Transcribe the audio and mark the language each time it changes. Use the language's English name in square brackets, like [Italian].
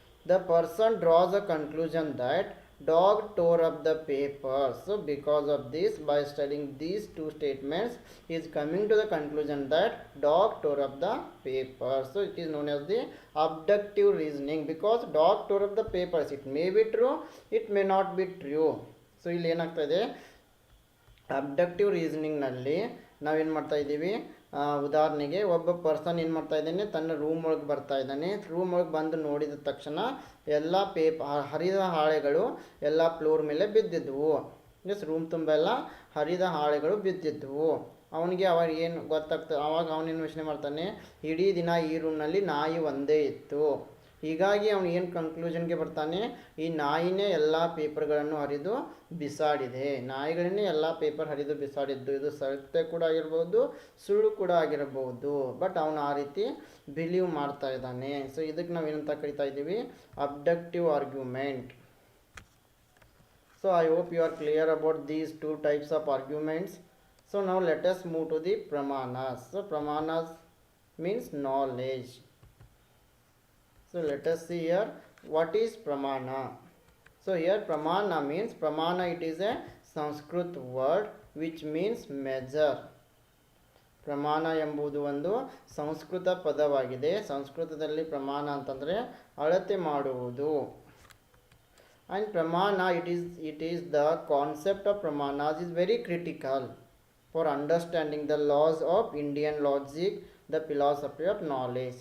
[English] The person draws a conclusion that dog tore up the paper. So because of this, by studying these two statements, he is coming to the conclusion that dog tore up the paper. So it is known as the abductive reasoning, because dog tore up the papers. It may be true, it may not be true. [Kannada] So ಇಲ್ಲಿ ಏನಾಗ್ತಾ ಇದೆ, ಅಬ್ಡಕ್ಟಿವ್ ರೀಸನಿಂಗ್ನಲ್ಲಿ ನಾವೇನು ಮಾಡ್ತಾ ಇದ್ದೀವಿ, ಉದಾಹರಣೆಗೆ ಒಬ್ಬ person ಏನು ಮಾಡ್ತಾ ಇದ್ದಾನೆ, ತನ್ನ ರೂಮ್ ಒಳಗೆ ಬರ್ತಾ ಇದ್ದಾನೆ. ರೂಮ್ ಒಳಗೆ ಬಂದು ನೋಡಿದ ತಕ್ಷಣ ಎಲ್ಲ ಹರಿದ ಹಾಳೆಗಳು ಎಲ್ಲ ಫ್ಲೋರ್ ಮೇಲೆ ಬಿದ್ದಿದ್ವು. ಜಸ್ಟ್ ರೂಮ್ ತುಂಬ ಎಲ್ಲ ಹರಿದ ಹಾಳೆಗಳು ಬಿದ್ದಿದ್ವು. ಅವನಿಗೆ ಅವಾಗ ಏನು ಗೊತ್ತಾಗ್ತದೆ, ಅವಾಗ ಅವನೇನು ಯೋಚನೆ ಮಾಡ್ತಾನೆ, ಇಡೀ ದಿನ ಈ ರೂಮ್ನಲ್ಲಿ ನಾಯಿ ಒಂದೇ ಇತ್ತು. ಹೀಗಾಗಿ ಅವನು ಏನು ಕನ್ಕ್ಲೂಷನ್ಗೆ ಬರ್ತಾನೆ, ಈ ನಾಯಿನೇ ಎಲ್ಲ ಪೇಪರ್ಗಳನ್ನು ಹರಿದು ಬಿಸಾಡಿದೆ, ನಾಯಿಗಳನ್ನೇ ಎಲ್ಲ ಪೇಪರ್ ಹರಿದು ಬಿಸಾಡಿದ್ದು. ಇದು ಸತ್ಯ ಕೂಡ ಆಗಿರ್ಬೋದು, ಸುಳ್ಳು ಕೂಡ ಆಗಿರಬಹುದು, ಬಟ್ ಅವನು ಆ ರೀತಿ ಬಿಲೀವ್ ಮಾಡ್ತಾ ಇದ್ದಾನೆ. ಸೊ ಇದಕ್ಕೆ ನಾವು ಏನಂತ ಕರಿತಾ ಇದ್ದೀವಿ, ಅಬ್ಡಕ್ಟಿವ್ argument. [English] So I hope you are clear about these two types of arguments. So now let us move to the pramanas. So pramanas means knowledge. So let us see here what is pramana. So here pramana means, pramana it is a Sanskrit word which means measure. [Kannada] ಪ್ರಮಾಣ ಎಂಬುದು ಒಂದು ಸಂಸ್ಕೃತ ಪದವಾಗಿದೆ. ಸಂಸ್ಕೃತದಲ್ಲಿ ಪ್ರಮಾಣ ಅಂತಂದರೆ ಅಳತೆ ಮಾಡುವುದು. [English] And pramana, it is the concept of pramanas is very critical for understanding the laws of Indian logic, the philosophy of knowledge.